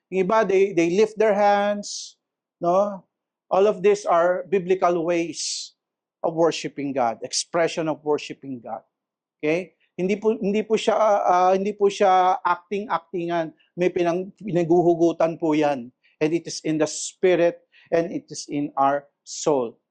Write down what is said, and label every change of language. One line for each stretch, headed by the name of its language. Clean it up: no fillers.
English: Yung iba, they lift their hands, no? All of these are biblical ways of worshiping God, expression of worshiping God. Okay?
Filipino: Hindi po siya acting-actingan. May pinaguhugutan po 'yan.
English: And it is in the spirit and it is in our soul.